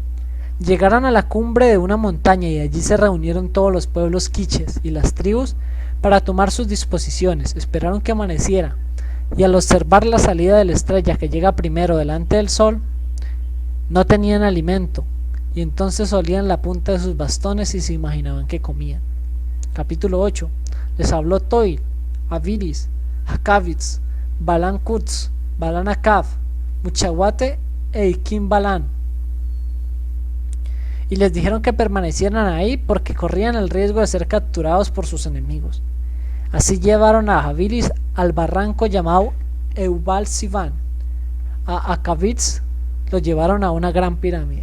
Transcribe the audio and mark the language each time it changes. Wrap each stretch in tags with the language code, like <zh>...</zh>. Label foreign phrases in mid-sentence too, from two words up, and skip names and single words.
<es>Llegaron a la cumbre de una montaña y allí se reunieron todos los pueblos quiches y las tribus para tomar sus disposiciones. Esperaron que amaneciera, y al observar la salida de la estrella que llega primero delante del sol, no tenían alimento, y entonces olían la punta de sus bastones y se imaginaban que comían. Capítulo 8. Les habló Toil, Avilis, Hakavitz, Balan Kutz, Balan Akav, Muchahuate e Ikim Balan. Y les dijeron que permanecieran ahí porque corrían el riesgo de ser capturados por sus enemigos. Así llevaron a Avilis al barranco llamado Eubal Sivan. A Akavitz lo llevaron a una gran pirámide.</es>